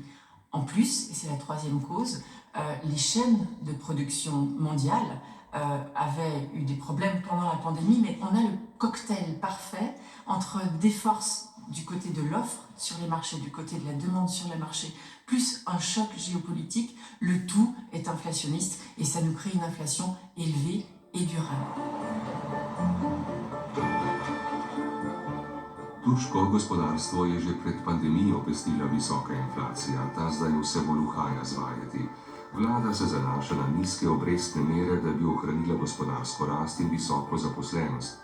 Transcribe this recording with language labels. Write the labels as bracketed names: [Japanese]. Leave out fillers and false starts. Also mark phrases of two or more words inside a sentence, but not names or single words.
[French] En plus, et c'est la 3e cause, les chaînes de production mondiales avaient eu des problèmes pendant la pandémie, mais on a le cocktail parfait entre des forces du côté de l'offre sur les marchés, du côté de la demande sur les marchés, plus un choc géopolitique. Le tout est inflationniste et ça nous crée une inflation élevée et durable. [Slovenian] Turško gospodarstvo je že pred pandemijo pestila visoka inflacija, ta zdaj vse bolj uhaja z vajeti. Vlada se zanaša na nizke obrestne mere, da bi ohranila gospodarsko rast in visoko zaposlenost.